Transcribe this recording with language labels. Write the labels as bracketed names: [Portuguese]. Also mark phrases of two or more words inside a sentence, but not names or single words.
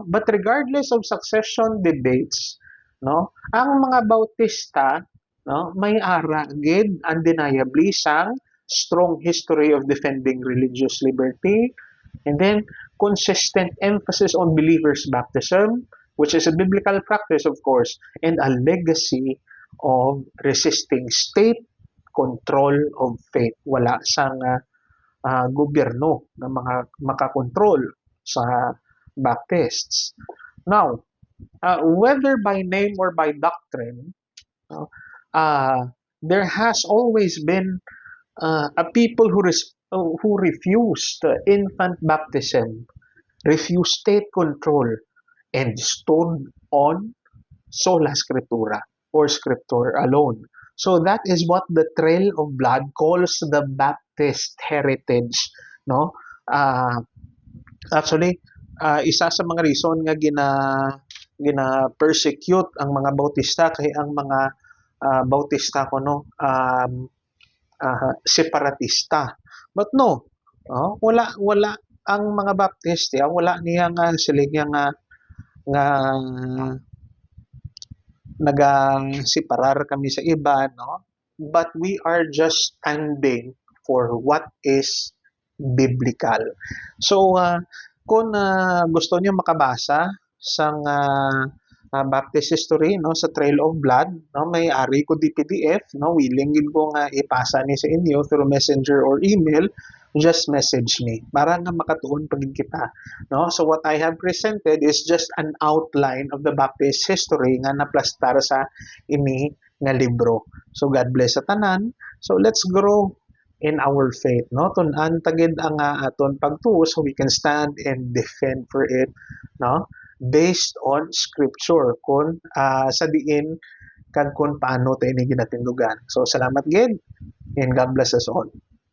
[English] But regardless of succession debates, [Hiligaynon] no, ang mga Bautista, no, may ara gid [English] undeniably sang strong history of defending religious liberty, and then consistent emphasis on believers' baptism, which is a biblical practice, of course, and a legacy of resisting state control of faith. [Hiligaynon] Wala sang gobyerno na mga makakontrol sa Baptists. [English] Now, whether by name or by doctrine, there has always been a people who refused infant baptism, refused state control, and stood on sola scriptura or scripture alone. So that is what the Trail of Blood calls the Baptist heritage, no? Actually, [Hiligaynon] isa sa mga reason nga gina persecute ang mga Bautista kay ang mga Bautista kuno separatista. But no, wala wala ang mga Baptist wala niya nga sila nga naga-separar kami sa iba, no? [English] But we are just standing for what is biblical. So, [Hiligaynon] kung gusto niyo makabasa sang [English] Baptist history [Hiligaynon] no sa Trail of Blood no may ari ko di PDF no willing gid ko nga ipasa ni sa inyo [English] through messenger or email, just message me [Hiligaynon] para nga makatuon pagid kita no. [English] So what I have presented is just an outline of the Baptist history [Hiligaynon] nga naplastar sa ini nga libro. [English] So God bless [Hiligaynon] sa tanan. [English] So let's grow in our faith no [Hiligaynon] tun-an tagid ang aton pagtuo [English] so we can stand and defend for it no based on scripture [Hiligaynon] kung sa diin kag kung paano tayo ini ginatindugan. [English] So [Hiligaynon] salamat gid [English] and God bless us all.